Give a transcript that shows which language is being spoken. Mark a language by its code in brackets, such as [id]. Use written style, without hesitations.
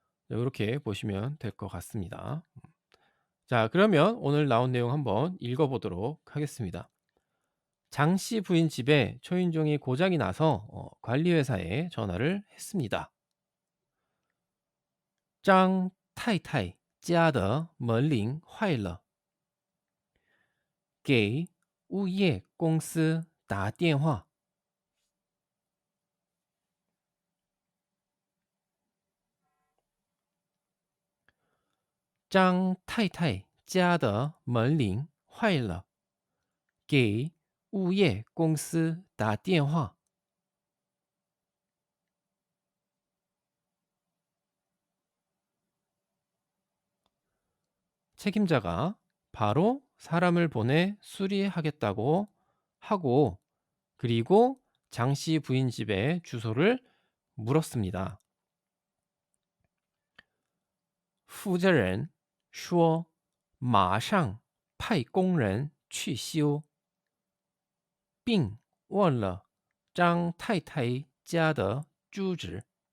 [ko] 요렇게 보시면 될 것 같습니다. 자, 그러면 오늘 나온 내용 한번 읽어 보도록 하겠습니다. 장씨 부인 집에 초인종이 고장이 나서 관리 회사에 전화를 했습니다. [zh] 张太太家的门铃坏了，给物业公司打电话。张太太家的门铃坏了，给物业公司打电话。 [ko] 책임자가 바로 사람을 보내 수리하겠다고 하고 그리고 장씨 부인 집의 주소를 물었습니다. [zh] 负责人说马上派工人去修，并问了张太太家的住址。